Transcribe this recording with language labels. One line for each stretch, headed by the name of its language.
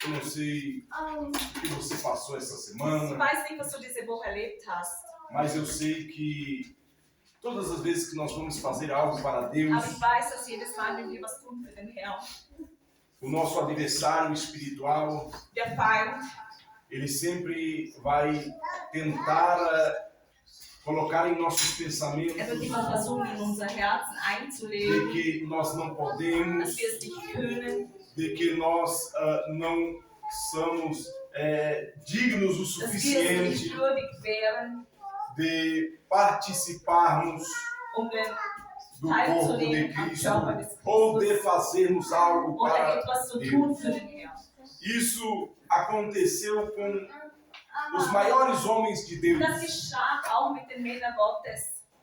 Portuguese: Eu não sei o que você passou essa
German: Ich
Portuguese: semana,
German: weiß nicht, was du diese Woche erlebt hast,
Portuguese: mas eu sei que todas as vezes que nós vamos fazer algo para Deus,
German: aber ich weiß, dass jedes Mal, wenn wir was tun für den Herrn,
Portuguese: o nosso adversário espiritual,
German: der Feind,
Portuguese: ele sempre vai tentar colocar em nossos pensamentos
German: wird immer versuchen, in unser Herzen
Portuguese: de
German: einzulegen,
Portuguese: que nós não podemos,
German: dass wir es nicht können,
Portuguese: de que nós não somos dignos o
German: dass wir es
Portuguese: suficiente
German: nicht würdig wären,
Portuguese: de participarmos
German: den
Portuguese: do corpo de
German: teilzunehmen am
Portuguese: Cristo
German: Körper des
Portuguese: ou de
German: Christus
Portuguese: fazermos algo
German: oder
Portuguese: para
German: etwas zu
Portuguese: Deus.
German: tun für den Herrn.
Portuguese: Isso aconteceu com os maiores homens de Deus.
German: Das geschah auch mit den Männern Gottes.